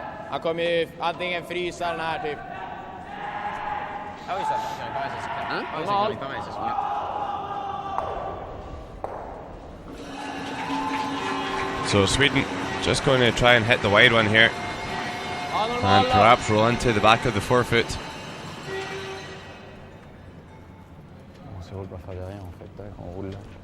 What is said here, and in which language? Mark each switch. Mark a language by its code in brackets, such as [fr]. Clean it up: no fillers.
[sv] Han kommer ju antingen frysa den här typ. [fr] Ah oui, ça fait pas mal, ça c'est clair. Hein? Ah oui, ça fait pas mal, ça c'est bien. [en] So Sweden just going to try and hit the wide one here. And perhaps roll into the back of the forefoot. [fr] On se roule pas faire derrière en fait, tac, on roule là.